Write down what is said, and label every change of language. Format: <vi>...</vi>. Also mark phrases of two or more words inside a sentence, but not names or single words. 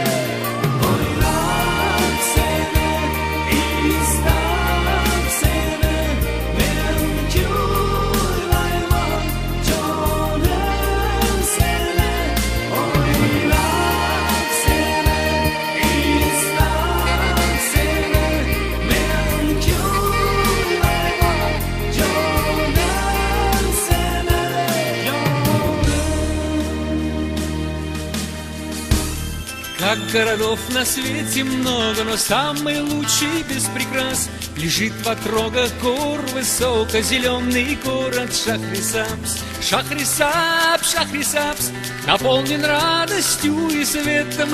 <uz>O'ylab seni, istab seni, men kuylayman jonim seni. O'ylab seni, istab seni, men kuylayman jonim seni.</uz> <ru>Как городов на свете много, но самый лучший без прикрас лежит в отрогах гор высоко-зеленый город Шахрисабз. Шахрисабз, Шахрисабз, наполнен радостью и светом.</ru>